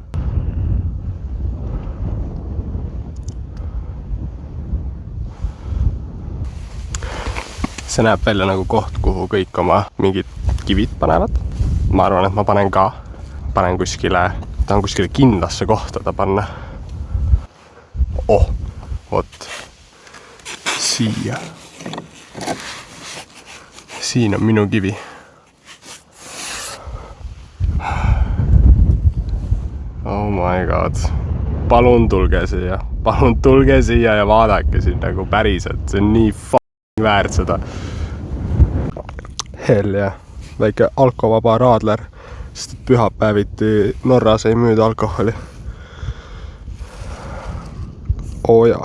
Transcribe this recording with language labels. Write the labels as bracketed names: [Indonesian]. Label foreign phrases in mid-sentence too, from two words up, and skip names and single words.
[Estonian] See näeb välja nagu koht, kuhu kõik oma mingid kivid panevad. Ma arvan, et ma panen ka. Panen kuskile... Ta on kuskile kindlasse kohta ta panna. Oh, vot. Siia. Siin on minu kivi. [English] Oh my god. [Estonian] Palun tulge siia. Palun tulge siia ja vaadake siin nagu päriselt. See on nii f***ing väärt seda. [English] Hell jah. [Estonian] Väike alkovaba raadler. Sest pühapäeviti Norras ei müüda alkoholi. Oo jaa.